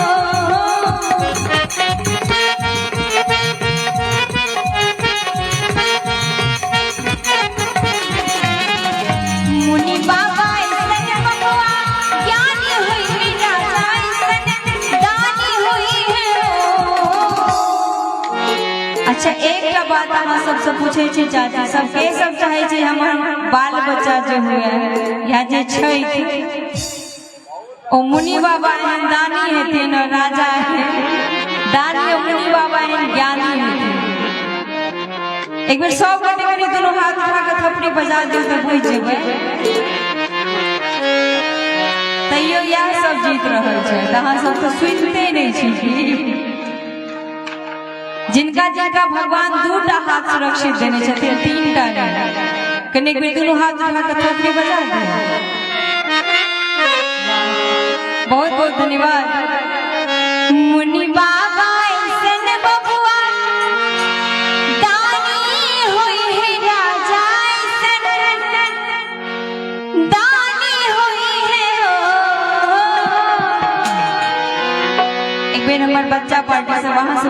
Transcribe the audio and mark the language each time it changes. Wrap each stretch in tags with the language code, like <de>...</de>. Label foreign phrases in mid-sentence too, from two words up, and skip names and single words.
<mai>मुनि बाबा ऐसन बबुआ ज्ञानी हुई है राजा ऐसन दानी हुई है अच्छा एक बात हम सबसे पूछे छी चाची सबके सब चाहे छी हमर बाल बच्चा जो हुए या जे छै ओ मुनि बाबा एहन दानी हेथिन और राजा है दानी और मुनि बाबा एहन ज्ञानी हेथिन एक बेर सब गोटे कनी दोनों हाथ उठा के थपड़ी बजा दियो त बुझ जेबै तैयो यह सब जीत रहल छै त अहाँ सब तो सुनते नहीं छी जिनका जिनका भगवान दूटा हाथ सुरक्षित देने छथिन तीनटा नहीं कने बेर दोनों हाथ उठा के थपड़ी बजा दिया बहुत बहुत धन्यवाद मुनि बाबा ऐसन बबुआ दानी हुई है राजा ऐसन दानी हुई है एक बेर हमार बच्चा पार्टी से वहां से</mai>